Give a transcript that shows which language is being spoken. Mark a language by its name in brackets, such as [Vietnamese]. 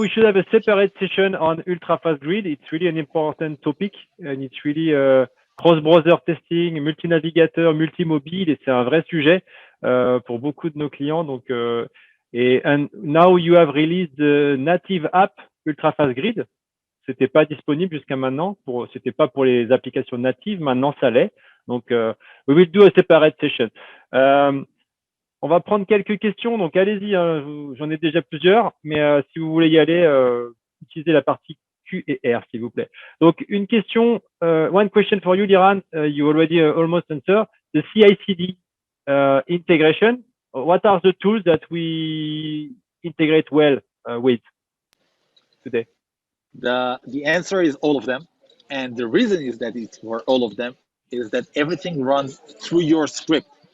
[English] we should have a separate session on ultra-fast grid. It's really an important topic, and it's really cross-browser testing, [French] multi-navigateur, multi-mobile, et c'est un vrai sujet pour beaucoup de nos clients. [English] Donc, and now you have released the native app ultra-fast grid. [French] C'était pas disponible jusqu'à maintenant. C'était pas pour les applications natives. Maintenant, ça l'est. Donc, [English] we will do a separate session. [French] On va prendre quelques questions, donc allez-y, hein, j'en ai déjà plusieurs, mais si vous voulez y aller, utilisez la partie Q et R, s'il vous plaît. [English] Donc, [French] une question, [English] one question for you, Liran, you already almost answered, the CI/CD integration, what are the tools that we integrate well with today? The answer is all of them, and the reason is that it's for all of them is that everything runs through your script.